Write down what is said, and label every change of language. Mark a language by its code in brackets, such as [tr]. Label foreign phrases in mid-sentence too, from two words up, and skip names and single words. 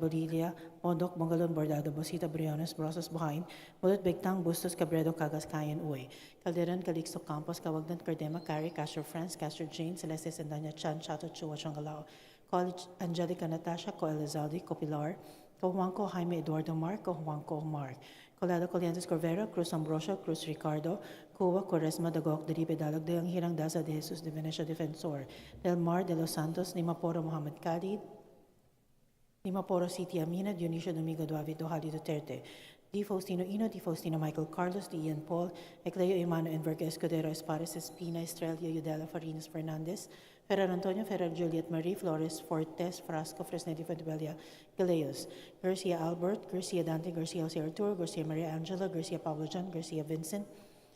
[en] Bodilia, Bondok, Bongalon, Bordado, Bosita, Briones, Brosas, Buhain, Bulot, Bigtang, Bustos, Cabredo, Cagas, Kayan, Uy, Calderon, Calixto, Campos, Cawagdan, Cardema, Cari, Castro, France, Castro, Jane, Celeste, Sandanya, Chan, Chato, Chua, Changalao, College, Angelica, Natasha, Co Elizalde, Copilar, Cojuanco, Jaime, Eduardo Mark, Cojuanco, Mark, Colado, Coliantes, Corvera, Cruz Ambrosio, Cruz Ricardo, Cuba, Quaresma, Dagok, Deribe, Dalag, Deang Hirang, Daza, De Jesus, De Venecia, Defensor, Del Mar, De Los Santos, Nimaporo, Mohamed Khalid, Nimaporo, City Amina, Dionisio, Domingo, Duavi, Dohali, Duterte, Di Faustino Ino, Di Faustino Michael Carlos, Di Ian Paul, Ecleo Emano, Enverga, Escudero, Espares, Espina, Estrella, Udela, Farinas, Fernandez, Ferrer Antonio, Ferrer Juliet Marie, Flores, Fortes, Frasco, Fresnedi, Fuentebella, Galeos, Garcia Albert, Garcia Dante, Garcia Jose Arturo, Garcia Maria Angela, Garcia Pablo John, Garcia Vincent,